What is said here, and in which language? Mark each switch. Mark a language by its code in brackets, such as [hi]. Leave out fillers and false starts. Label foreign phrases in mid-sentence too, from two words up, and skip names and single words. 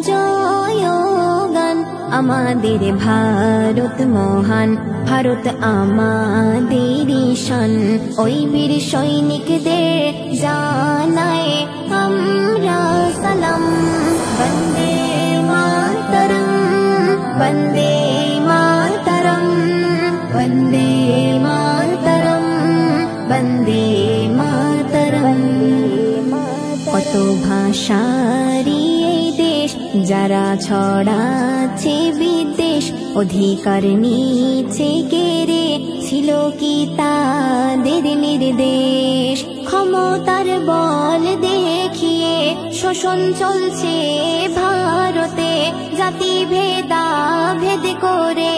[bn] জয়গান আমাদের ভারত মহান ভারত আমাদের শান ওই বীর সৈনিকদের জানাই আমরা সালাম [sa] বন্দে মাতরম वन्दे मातरम् वन्दे मातरम् वन्दे मातरम् [bn] কত ভাষারি এই দেশ যারা ছড়াচ্ছে বিদেশ অধিকার নিচে কেড়ে ছিল কি তাদের নির্দেশ ক্ষমতার বল দেখিয়ে শোষণ চলছে ভারতে জাতি ভেদাভেদ করে